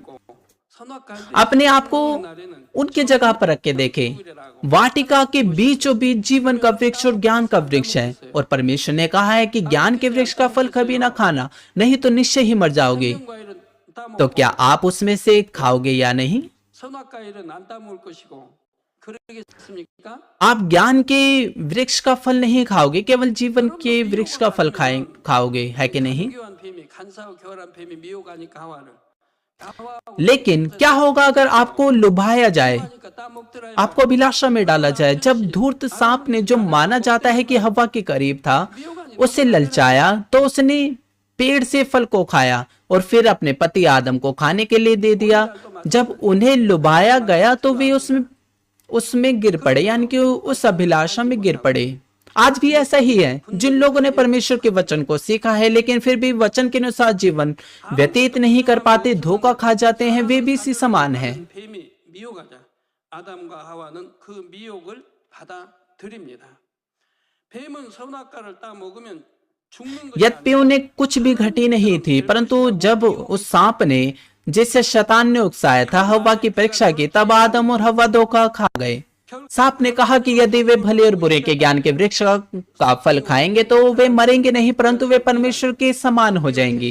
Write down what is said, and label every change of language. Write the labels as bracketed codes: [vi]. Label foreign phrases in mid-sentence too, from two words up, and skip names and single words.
[hi] अपने आप को उनकी जगह पर रख के देखें। वाटिका के बीचों बीच जीवन का वृक्ष और ज्ञान का वृक्ष है, और परमेश्वर ने कहा है कि ज्ञान के वृक्ष का फल कभी ना खाना, नहीं तो निश्चय ही मर जाओगे। तो क्या आप उसमें से खाओगे या नहीं? [ko] 선악과일은 안 따먹을 것이고 그러겠습니까? [hi] आप ज्ञान के वृक्ष का फल नहीं खाओगे, केवल जीवन के वृक्ष का फल खाओगे, है कि नहीं? [ko] 교환 뱀이 간사하고 교활한 뱀이 미혹하니까 하와를 [hi] लेकिन क्या होगा अगर आपको लुभाया जाए, [ko] 하니까 따먹더라. [hi] आपको अभिलाषा में डाला जाए? जब धूर्त सांप ने, जो माना जाता है कि हवा के करीब था, उसे ललचाया तो उसने पेड़ से फल को खाया और फिर अपने पति आदम को खाने के लिए दे दिया। जब उन्हें लुभाया गया तो वे उसमें गिर पड़े, यानी कि उस अभिलाषा में गिर पड़े। आज भी ऐसा ही है। जिन लोगों ने परमेश्वर के वचन को सीखा है लेकिन फिर भी वचन के अनुसार जीवन व्यतीत नहीं कर पाते, धोखा खा जाते हैं, वे भी इसी समान हैं। [ko] 뱀이 미혹하자 아담과 하와는 그 미혹을 받아들입니다. 뱀은 선악과를 따먹으면 죽는 것이 [hi] यद्यपि उन्हें कुछ भी घटी नहीं थी, परंतु जब उस सांप ने, जिसे शैतान ने उकसाया था, हवा की परीक्षा की, तब आदम और हवा धोखा खा गए। सांप ने कहा कि यदि वे भले और बुरे के ज्ञान के वृक्ष का फल खाएंगे तो वे मरेंगे नहीं, परंतु वे परमेश्वर के समान हो जाएंगे।